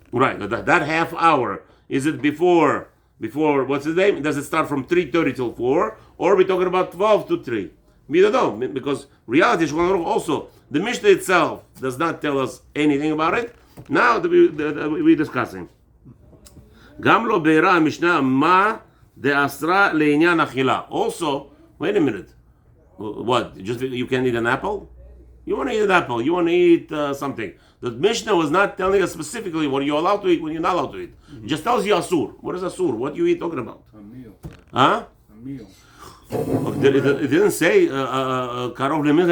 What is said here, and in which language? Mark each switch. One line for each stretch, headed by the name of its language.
English: Right. That half hour, is it before what's the name? Does it start from 3:30 till 4, or are we talking about 12 to 3? We don't know, because reality also the Mishnah itself does not tell us anything about it. Now we're discussing.
Hebrew: גם לא בהירה המשנה מה דאסרה לעניין אכילה.
English: Also, wait a minute. What? Just you can't eat an apple? You want to eat an apple. You want to eat something. The Mishnah was not telling us specifically what you're allowed to eat, when you're not allowed to eat. It just tells you asur. What is asur? What you eat talking about? A meal. Huh? A meal. It didn't say karov lemincha.